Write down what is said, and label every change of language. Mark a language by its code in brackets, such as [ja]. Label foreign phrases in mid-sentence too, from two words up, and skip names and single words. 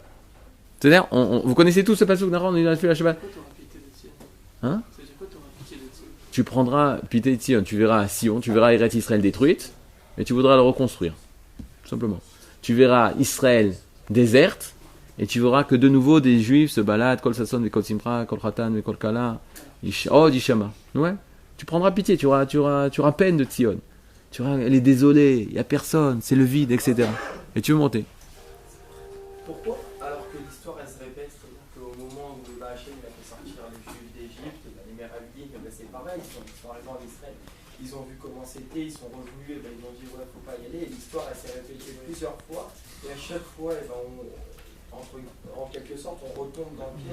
[fr] C'est-à-dire, vous connaissez tous ce passage, nachon, on a fait la Shabbat. Pourquoi tu auras pitié de Tzion? Hein? Ça veut dire quoi, tu auras pitié de Tzion? Tu prendras pitié de Tzion, tu verras Sion, tu verras Eretz Israël détruite, et tu voudras le reconstruire. Tout simplement. Tu verras Israël déserte, et tu verras que de nouveau des Juifs se baladent, [he] קול ששון, קול שמחה, קול חתן, קול כלה, יישמע. [fr] Ouais. Tu prendras pitié, tu auras peine de Tzion. Tu auras, elle est désolée, il n'y a personne, c'est le vide, etc. Et tu veux monter. Pourquoi? Alors que l'histoire elle se répète, c'est-à-dire qu'au moment où Hachem il a fait sortir les Juifs d'Égypte, les Méravidim, c'est pareil, ils sont arrivés en Israël, ils ont vu comment c'était, ils sont revenus, et ils ont dit ouais, faut pas y aller, et l'histoire elle s'est répétée plusieurs fois, et à chaque fois, en quelque sorte, on retombe dans le pied.